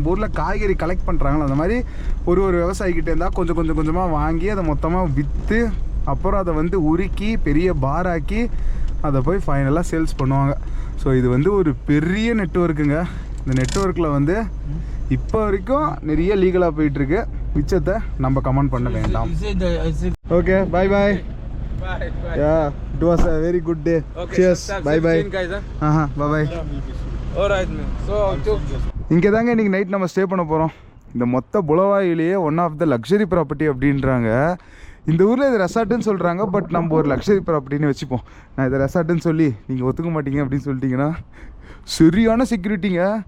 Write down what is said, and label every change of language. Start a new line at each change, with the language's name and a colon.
Tamil: நம்ம ஊரில் காய்கறி கலெக்ட் பண்ணுறாங்களோ அந்த மாதிரி ஒரு விவசாயிக்கிட்டே இருந்தால் கொஞ்சமாக வாங்கி அதை மொத்தமாக விற்று அப்புறம் அதை வந்து உருக்கி பெரிய பாராக்கி அதை போய் ஃபைனலாக சேல்ஸ் பண்ணுவாங்க. ஸோ இது வந்து ஒரு பெரிய நெட்வொர்க்குங்க. இந்த நெட்வொர்க்கில் வந்து இப்போ வரைக்கும் நிறைய லீகலாக போயிட்டுருக்கு. மிச்சத்தை நம்ம கமெண்ட் பண்ண வேண்டாம். Okay, bye.
English: Yeah, it was a very good day. Okay, cheers. Bye. guys, Bye. Alright man. So
Tamil: இங்கே தாங்க இன்றைக்கி நைட் நம்ம ஸ்டே பண்ண போகிறோம். இந்த மொத்த புலவாயிலேயே
English: one of the luxury property
Tamil: அப்படின்றாங்க. இந்த ஊரில் இது ரெசார்ட்டுன்னு சொல்கிறாங்க. பட் நம்ம ஒரு லக்ஸரி ப்ராப்பர்ட்டின்னு வச்சுப்போம். நான் இதை ரெசார்ட்டுன்னு சொல்லி நீங்கள் ஒத்துக்க மாட்டீங்க அப்படின்னு சொல்லிட்டீங்கன்னா சரியான செக்யூரிட்டிங்க.